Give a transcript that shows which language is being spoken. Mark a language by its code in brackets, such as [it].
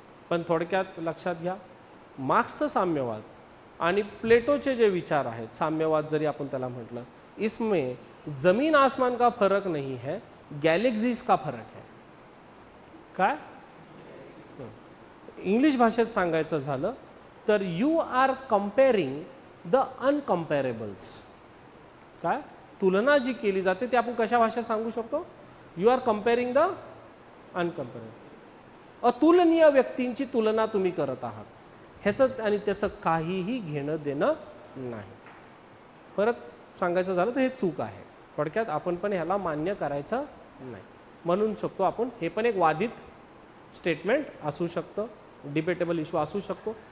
[mr] पण थोडक्यात लक्षात घ्या, मार्क्सचं साम्यवाद आणि प्लेटोचे जे विचार आहेत, साम्यवाद जरी आपण त्याला म्हटलं, [hi] इसमें जमीन आसमान का फरक नहीं है, गैलेक्सीज का फरक है. [mr] काय इंग्लिश भाषेत सांगायचं झालं तर [en] You are comparing the incomparables. [mr] काय तुलना जी केली जाते ते आपण कशा भाषेत सांगू शकतो? [en] You are comparing the incomparable. [mr] अतुलनीय व्यक्तींची तुलना तुम्ही करत आहात, ह्याचं आणि त्याचं काहीही घेणं देणं नाही. परत सांगायचं झालं तर हे चूक आहे. थोडक्यात आपण पण ह्याला मान्य करायचं नाही. म्हणून शकतो आपण हे पण एक वादित स्टेटमेंट असू शकतं, डिबेटेबल इश्यू असू शकतो.